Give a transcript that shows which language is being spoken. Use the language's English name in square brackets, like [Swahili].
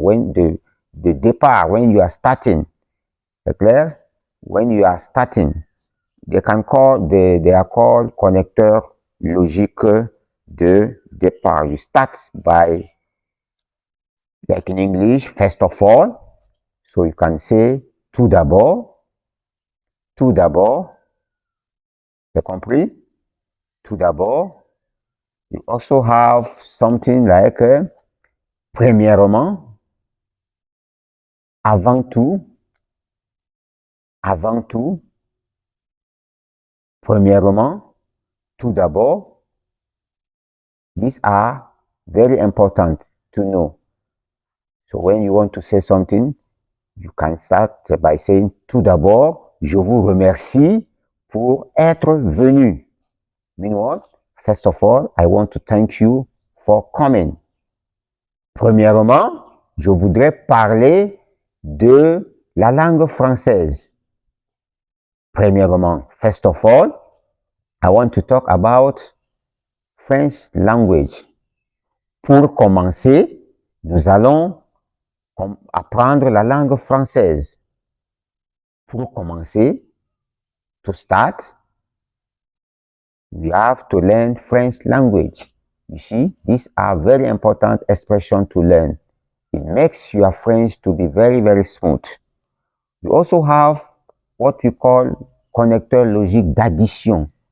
[English] When the départ, when you are starting, [French] c'est clair? [English] When you are starting, they are called [French] connecteur logique de départ. [English] You start by, like in English, first of all. So you can say [French] tout d'abord, tout d'abord. T'as compris? Tout d'abord. [English] You also have something like [French] premièrement, avant tout, avant tout, premièrement, tout d'abord. [English] These are very important to know. So when you want to say something, you can start by saying [French] tout d'abord, je vous remercie pour être venu. [English] Mean what? First of all, I want to thank you for coming. [French] Premièrement, je voudrais parler de la langue française. Premièrement, [English] first of all, I want to talk about French language. [French] Pour commencer, nous allons apprendre la langue française. Pour commencer, [English] to start, we have to learn French language. You see, these are very important expressions to learn. It makes your French to be very, very smooth. You also have what we call [French] connecteur logique d'addition.